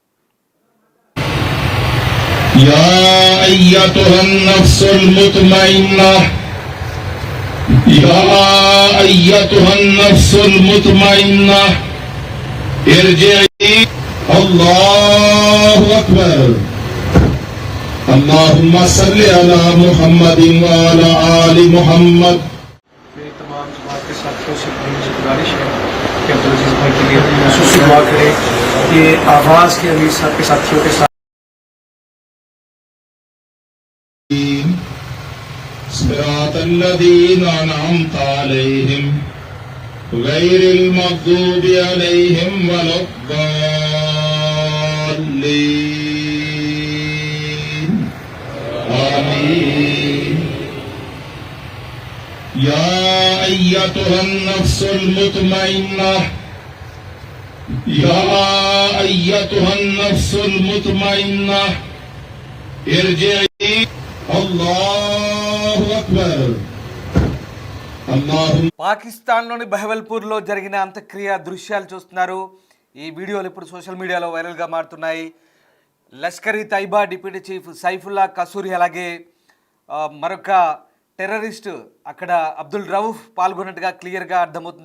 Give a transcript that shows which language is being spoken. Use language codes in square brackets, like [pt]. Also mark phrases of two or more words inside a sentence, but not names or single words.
[ar] يا أيتها النفس المطمئنة يا أيتها النفس المطمئنة ارجعي. الله أكبر. اللهم صل على محمد وعلى آل محمد. [ur] میری تمام جماعت کے ساتھیوں سے گزارش ہے کہ अब्दुल अजीज بھائی کے لیے خصوصی دعا کریں। یہ آواز کے امیر صاحب کے ساتھیوں کے ساتھ [ar] صراط الذين أنعمت عليهم غير المغضوب عليهم ولا الضالين. يا أيتها النفس المطمئنة يا أيتها النفس المطمئنة ارجعي. الله أكبر الله [te] పాకిస్తాన్లోని బహవల్పూర్లో జరిగిన అంత్యక్రియ దృశ్యాలు చూస్తున్నారు. ఈ వీడియోలు ఇప్పుడు [en] social media [te] వైరల్గా మారుతున్నాయి. లష్కర్ ఈ తైబా [en] deputy chief [te] సైఫుల్లా కసూరి అలాగే మరొక టెర్రరిస్ట్ అక్కడ అబ్దుల్ రౌఫ్ పాల్గొన్నట్టుగా క్లియర్గా అర్థమవుతుంది.